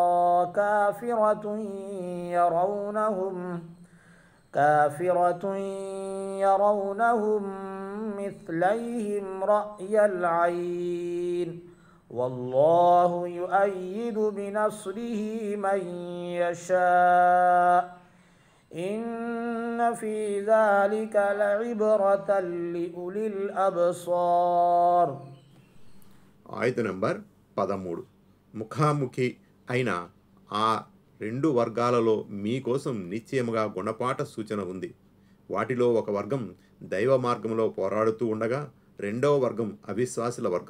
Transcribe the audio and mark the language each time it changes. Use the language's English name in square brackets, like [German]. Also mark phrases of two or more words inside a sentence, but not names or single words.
[Arabic] كافرة يرونهم مثليهم رأي العين والله يؤيد بنصره من يشاء إن في ذلك لعبرة لأولي الأبصار. [Telugu] ఆయత నంబర్ 13. ముఖాముఖి అయిన ఆ రెండు వర్గాలలో మీకోసం నిశ్చయముగా గుణపాఠ సూచన ఉంది. వాటిలో ఒక వర్గం దైవ మార్గంలో పోరాడుతూ ఉండగా రెండవ వర్గం అవిశ్వాసుల వర్గం.